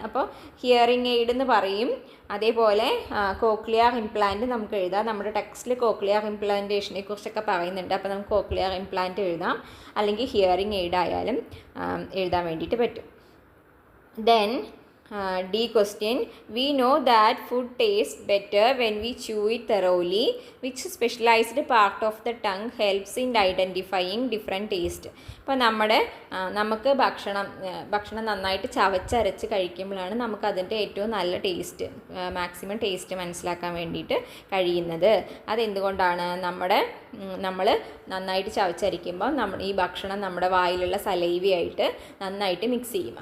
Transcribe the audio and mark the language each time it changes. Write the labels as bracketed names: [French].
[Malayalam] അപ്പോൾ hearing aid എന്ന് പറയും. അതേപോലെ കോക്ലിയർ ഇംപ്ലാന്റ് നമുക്ക് എഴുതാം. നമ്മുടെ ടെക്സ്റ്റിൽ കോക്ലിയർ ഇംപ്ലാന്റേഷനെ കുറിച്ചൊക്കെ പറയുന്നുണ്ട്. അപ്പോൾ നമുക്ക് കോക്ലിയർ ഇംപ്ലാന്റ് എഴുതാം, അല്ലെങ്കിൽ ഹിയറിംഗ് എയ്ഡ് ആയാലും എഴുതാൻ വേണ്ടിയിട്ട് പറ്റും. Then [English] D question. We know that food tastes better when we chew it thoroughly. Which specialized part of the tongue helps in identifying different taste? [Malayalam] ഇപ്പോൾ നമുക്ക് ഭക്ഷണം നന്നായിട്ട് ചവച്ചരച്ച് കഴിക്കുമ്പോഴാണ് നമുക്ക് അതിൻ്റെ ഏറ്റവും നല്ല ടേസ്റ്റ്, മാക്സിമം ടേസ്റ്റ് മനസ്സിലാക്കാൻ വേണ്ടിയിട്ട് കഴിയുന്നത്. അതെന്തുകൊണ്ടാണ്? നമ്മൾ നന്നായിട്ട് ചവച്ചരിക്കുമ്പോൾ ഈ ഭക്ഷണം നമ്മുടെ വായിലുള്ള സലൈവയായിട്ട് നന്നായിട്ട് മിക്സ് ചെയ്യും.